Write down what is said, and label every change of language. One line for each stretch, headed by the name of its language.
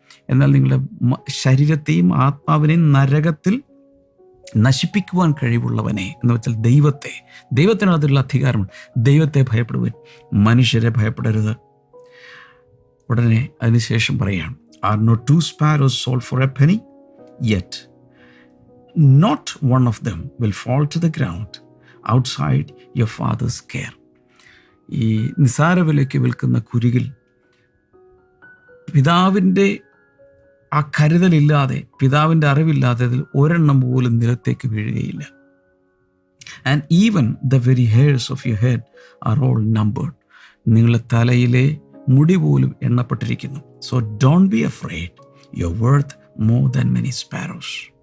Malayalam: എന്നാൽ നിങ്ങളുടെ ശരീരത്തെയും ആത്മാവിനെയും നരകത്തിൽ നശിപ്പിക്കുവാൻ കഴിവുള്ളവനെ, എന്ന് വെച്ചാൽ ദൈവത്തിന് അതിലുള്ള അധികാരമുണ്ട്. ദൈവത്തെ ഭയപ്പെടുവൻ, മനുഷ്യരെ ഭയപ്പെടരുത്. ഉടനെ അതിനുശേഷം പറയുകയാണ്,
English: Are not 2 sparrows sold for a penny? Yet not one of them will fall to the ground outside your father's care.
Malayalam: ഈ നിസാര വിലയ്ക്ക് വിൽക്കുന്ന കുരികിൽ പിതാവിൻ്റെ ആ കരുതലില്ലാതെ, പിതാവിൻ്റെ അറിവില്ലാതെ അതിൽ ഒരെണ്ണം പോലും നിലത്തേക്ക് വീഴുകയില്ല.
English: And even the very hairs of your head are all numbered.
Malayalam: നിങ്ങളുടെ തലയിലെ മുടി പോലും എണ്ണപ്പെട്ടിരിക്കുന്നു.
English: So don't be afraid, your worth more than many sparrows.